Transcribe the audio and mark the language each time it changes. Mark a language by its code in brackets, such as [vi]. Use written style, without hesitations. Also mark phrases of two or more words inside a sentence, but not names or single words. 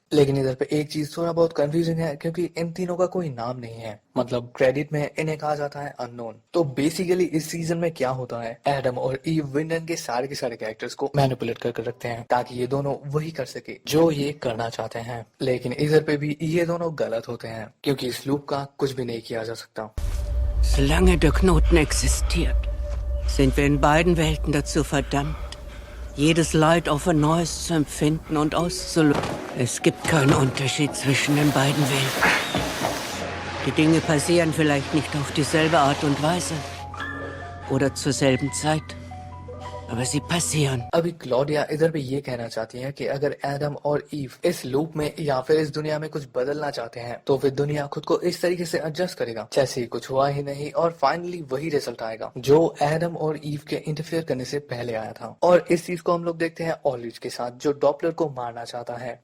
[hi] लेकिन इधर पे एक चीज थोड़ा बहुत कंफ्यूजिंग है क्योंकि इन तीनों का कोई नाम नहीं है, मतलब क्रेडिट में इन्हें कहा जाता है अननोन। तो बेसिकली इस सीजन में क्या होता है, एडम और ईव विंडन के सारे कैरेक्टर्स को मैनिपुलेट कर रखते हैं ताकि ये दोनों वही कर सके जो ये करना चाहते हैं। लेकिन इधर पे भी ये दोनों गलत होते हैं क्योंकि इस लूप का कुछ भी नहीं किया जा सकता। [de] Solange der Knoten existiert, sind wir in beiden Welten dazu verdammt, jedes Leid auf ein neues zu empfinden und auszulösen. Es gibt keinen Unterschied zwischen den beiden Welten. Die Dinge passieren vielleicht nicht auf dieselbe Art und Weise oder zur selben Zeit, aber sie passieren. [hi] अभी क्लॉडिया इधर भी ये कहना चाहती हैं कि अगर एडम और ईव इस लूप में या फिर इस दुनिया में कुछ बदलना चाहते हैं तो फिर दुनिया खुद को इस तरीके से एडजस्ट करेगा जैसे कुछ हुआ ही नहीं और फाइनली वही रिजल्ट आएगा जो एडम और ईव के इंटरफेयर करने से पहले आया था। और इस चीज को हम लोग देखते हैं ऑलरिच के साथ जो डॉपलर को मारना चाहता है।